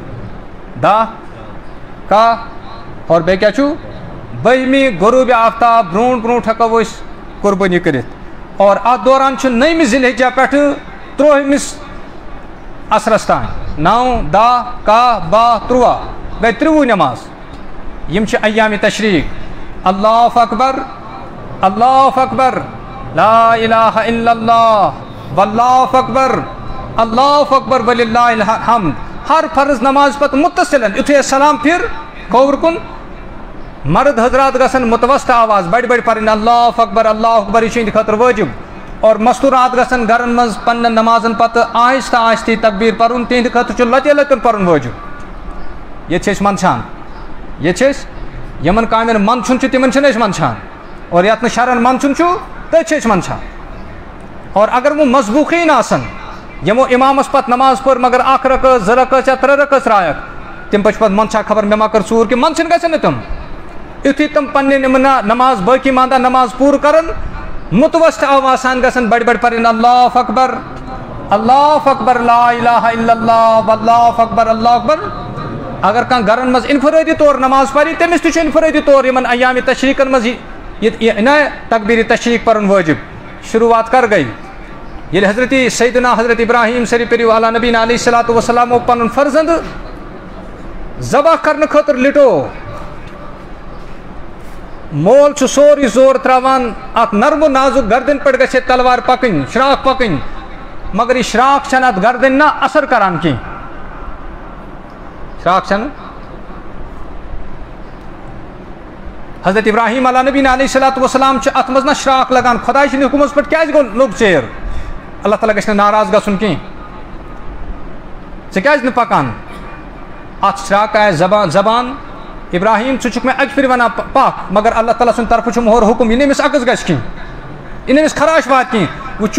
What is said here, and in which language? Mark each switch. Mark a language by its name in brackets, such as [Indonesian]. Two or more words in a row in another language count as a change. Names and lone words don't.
[Kashmiri] 10 کاہ اور بیٚیہِ کیٛاہ چھُ 12مہِ غروٗبِ آفتاب برونٛٹھ برونٛٹھ ہٮ۪کو أسۍ قربٲنی کٔرِتھ اور اتھ دوران چھُ 9مہِ ذی الحجہ پٮ۪ٹھٕ 13مِس عصرس تانۍ 9 10 کاہ 12 13 گٔے 30 نماز یِم چھِ ایامِ تشریٖق [Arabic] اللہ اکبر اللہ اکبر لا الہ الا اللہ واللہ اکبر اللہ اکبر وللہ الحمد [Kashmiri] ہر فرض نماز پتہٕ متصلن یُتھُے أسۍ سلام پھِر کھووُر کُن مرد حضرات گژھن متوسط آواز بڑِ بڑِ پرٕنۍ [Arabic] اللہ اکبر [Kashmiri] یہِ چھُ یِہنٛدِ خٲطرٕ وٲجِب اور مستوٗرات گژھن گرن منٛز پننٮ۪ن نمازن پتہٕ آہستہ آہستی تقبیٖر پرُن تِہنٛدِ خٲطرٕ چھُ لتہِ لتہِ پرُن وٲجِب ییٚتہِ چھِ أسۍ منٛدچھان ییٚتہِ چھِ أسۍ یِمن کامٮ۪ن منٛدچھُن چھُ تِمن چھِنہٕ أسۍ منٛدچھان اور یتھ نہٕ شرن منٛدچھُن چھُ تٔتھۍ چھِ أسۍ منٛدچھان اور اگر وۄنۍ مضبوٗقیٖن آسن یِمو اِمامس پتہٕ نماز پٔر مگر 1 رکٲژ 2 رکٲژ یا 3 رکٲژ ترٛایکھ تِم پتہٕ چھِ پتہٕ منٛدچھان خبر مےٚ ما کٔر ژوٗر کہِ منٛدچھِنۍ گژھن نہٕ تِم یُتھُے تِم پننہِ یِم نماز باقٕے مانٛدٕ نماز پوٗرٕ کرن متوسط آواز سان گژھن بڑِ بڑِ پرٕنۍ اللہ [Arabic] اکبر لا الہ الا اللہ واللہ اکبر اللہ اکبر [Kashmiri] اگر کانٛہہ گرن منٛز انفرٲدی طور نماز پرِ تٔمِس تہِ چھُ انفرٲدی طور یِمن ایامِ تشریٖقن منٛز یہِ تقبیٖرِ تشریٖق پرُن وٲجِب شروعات کر گٔے ییٚلہِ حضرت سیدنا حضرت ابراہیم صلی پیرو [Arabic] علیٰ نبینا علیہ الصلوۃ والسلامو [Kashmiri] پنُن فرزند ذبح کرنہٕ خٲطرٕ لِٹو مول چھُ سورُے زور ترٛاوان اتھ نرمہٕ نازُک گردن پٮ۪ٹھ گژھِ تلوار پکٕنۍ شراکھ پکٕنۍ مگر یہِ شراکھ چھنہٕ اتھ گردن نہ اثر کران کینٛہہ شراکھ چھنہٕ حضرت ابراہیم [Arabic] علیٰ نبینا علیہ الصلوۃ والسلام [Kashmiri] چھِ اتھ منٛز نہ شراکھ لگان خۄداے سٕنٛدِ حُکمس پٮ۪ٹھ کیٛازِ گوٚو لوٚگ ژیر اللہ تعالیٰ گژھِ نہٕ ناراض گژھُن کینٛہہ ژٕ کیٛازِ نہٕ پکان اتھ شراکھ آسہِ زبان ابراہیم ژٕ چھُکھ مےٚ اکہِ پھِرِ ونان پکھ مگر اللہ تعالیٰ سٕنٛدِ طرفہٕ چھُ مہر حُکم یہِ نہٕ أمِس عکس گژھِ کینٛہہ یہِ نہٕ أمِس خراش واتہِ کینٛہہ وۄنۍ